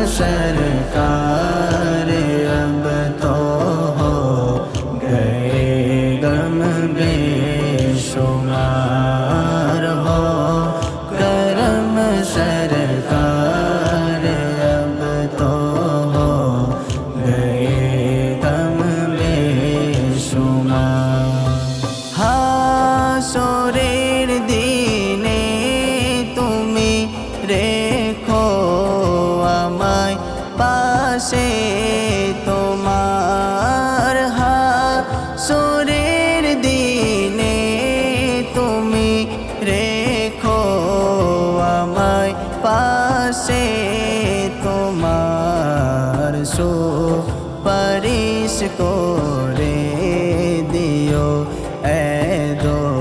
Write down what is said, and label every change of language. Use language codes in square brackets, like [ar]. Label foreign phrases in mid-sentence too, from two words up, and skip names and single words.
[ur] سرکار اب تو ہو گئے غم بے شمار ہو کرم سرکار اب تو ہو گئے غم بے [bn] شمار হাসরের দিনে তুমি রেখো আমায় পাশে তোমার হাসরের দিনে তুমি রেখো আমায় পাশে তোমার সুপারিশ করে দিও এ দো